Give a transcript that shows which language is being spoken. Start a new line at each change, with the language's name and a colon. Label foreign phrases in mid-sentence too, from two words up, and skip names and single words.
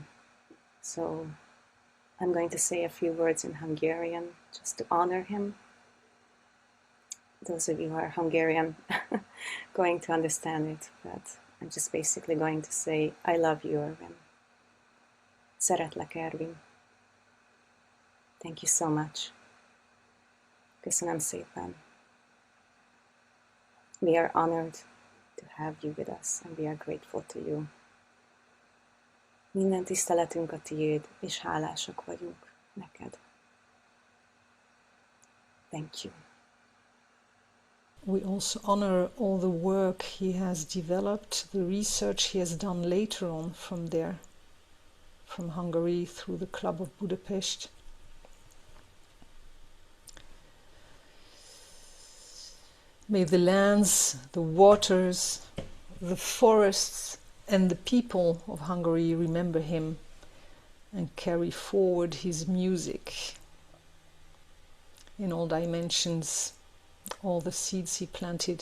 English: So I'm going to say a few words in Hungarian just to honor him. Those of you who are Hungarian going to understand it, but I'm just basically going to say, I love you, Ervin.
Hungarian: Szeretlek, Ervin.
English: Thank you so much.
Hungarian: Köszönöm szépen.
English: We are honored to have you with us, and we are grateful to you.
Hungarian: Minden tiszteletünk a tiéd, és hálásak vagyunk neked.
English: Thank you. We also honor all the work he has developed, the research he has done later on from there, from Hungary through the Club of Budapest. May the lands, the waters, the forests, and the people of Hungary remember him and carry forward his music in all dimensions, all the seeds he planted.